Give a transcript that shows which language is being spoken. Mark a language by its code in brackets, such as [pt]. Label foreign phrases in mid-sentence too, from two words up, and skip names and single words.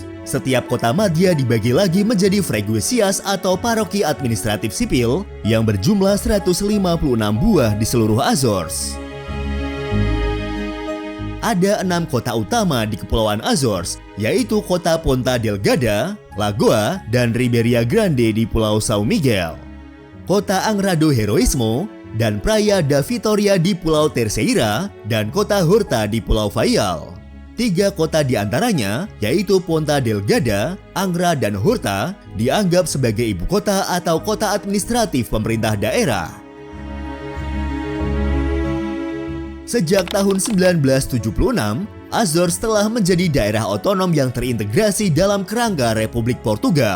[id] Setiap kota madya dibagi lagi menjadi freguesias atau paroki administratif sipil yang berjumlah 156 buah di seluruh Azores. Ada 6 kota utama di Kepulauan Azores, yaitu kota Ponta Delgada, Lagoa, dan Ribeira Grande di Pulau São Miguel. Kota Angra do Heroísmo dan Praia da Vitória di Pulau Terceira, dan kota Horta di Pulau Faial. 3 kota di antaranya, yaitu Ponta Delgada, Angra, dan Horta, dianggap sebagai ibu kota atau kota administratif pemerintah daerah. Sejak tahun 1976, Azores telah menjadi daerah otonom yang terintegrasi dalam kerangka Republik Portugal.